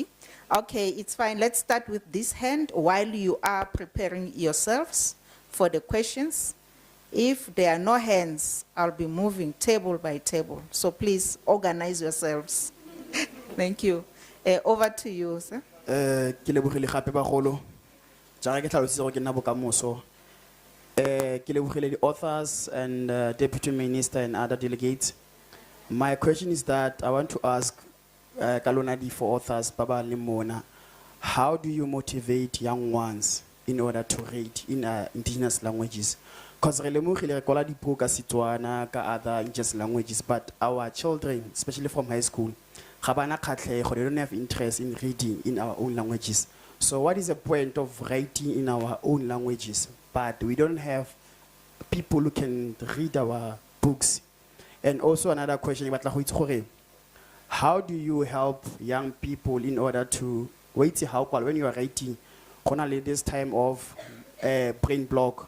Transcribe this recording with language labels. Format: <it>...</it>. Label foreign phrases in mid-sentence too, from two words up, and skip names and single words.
<en>Okay, it's fine. Let's start with this hand while you are preparing yourselves for the questions. If there are no hands, I'll be moving table by table. So please organize yourselves. Thank you. Over to you, sir.</en> <tn>Ke lebogile gape bagolo. Jaaka ke tlhalositse gore ke nna bokamoso. Ke lebogile</tn> <en>the authors and deputy minister and other delegates. My question is that I want to ask Kalona di for authors Baba Limona, how do you motivate young ones in order to read in indigenous languages? Because</en> <tn>re lemogile re kwala dipuo ka Setswana ka</tn> <en>other indigenous languages, but our children, especially from high school,</en> <tn>ga bana kgatlhego,</tn> <en>they don't have interest in reading in our own languages. So what is the point of writing in our own languages, but we don't have people who can read our books? And also another question, how do you help young people in order to wait how when you are writing, this time of brain block?</en>